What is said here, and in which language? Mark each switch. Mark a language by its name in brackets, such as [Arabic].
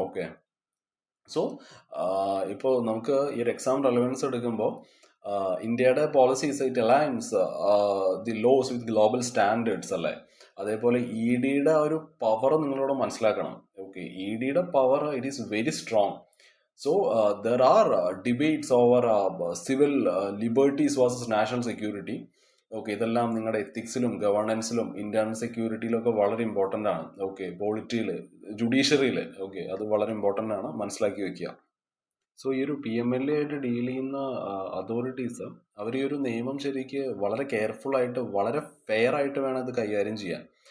[Malayalam] Okay, so ഇപ്പോൾ നമുക്ക് ഈ ഒരു എക്സാം റെലവൻസ് എടുക്കുമ്പോൾ ഇന്ത്യയുടെ policies [English] it aligns the laws with global standards [Malayalam] അല്ലേ. അതേപോലെ EDയുടെ ഒരു പവർ നിങ്ങളോട് മനസ്സിലാക്കണം. Okay, EDയുടെ power [English] It is very strong. So there are debates over civil liberties versus national security. [Malayalam] Okay, ഇതെല്ലാം നിങ്ങളുടെ എത്തിക്സിലും ഗവർണൻസിലും ഇന്റേണൽ സെക്യൂരിറ്റിയിലും ഒക്കെ വളരെ ഇമ്പോർട്ടൻ്റ് ആണ്. ഓക്കെ, പോളിറ്റിയിൽ, ജുഡീഷ്യറിയിൽ, ഓക്കെ, അത് വളരെ ഇമ്പോർട്ടൻ്റ് ആണ്, മനസ്സിലാക്കി വെക്കുക. സോ ഈ ഒരു PMLA ആയിട്ട് ഡീൽ ചെയ്യുന്ന അതോറിറ്റീസ് അവർ ഈ ഒരു നിയമം ശരിക്ക് വളരെ കെയർഫുൾ ആയിട്ട്, വളരെ ഫെയർ ആയിട്ട് വേണം ഇത് കൈകാര്യം ചെയ്യാൻ.